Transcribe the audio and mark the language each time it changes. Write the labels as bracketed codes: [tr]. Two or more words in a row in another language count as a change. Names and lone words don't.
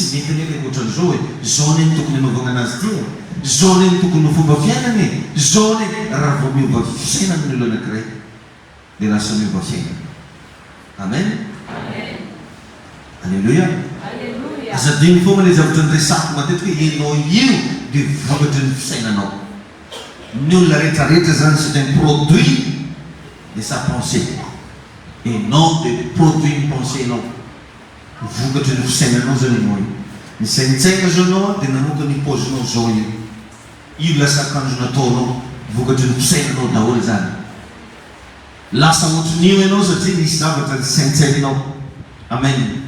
[mg] mety nele ohatran'izao hoe zao neny tokony hanaovana anazy tia zao neny tokony ho fomba fiainany zao neny raha vao miova fisainany olo anankiray dia lasa miova fiainana amen alleluia azadiny foana le zavatra ny resako matetika hoe ianao io dia vokatry ny fisainanao ny olona rehetrarehetra zany [fr] c'est un produit de sa pensée et non de produit [mg] ny pensée nao vokatry ny fisainanao zany ianao io misainitsaina zao anao dia namoka ny pozinao zao io lasa akanjo nataonao vokatry ny fisainanao daholo zany lasa ohatrin'io ianao satria nisy zavatra ny saintsainanao amen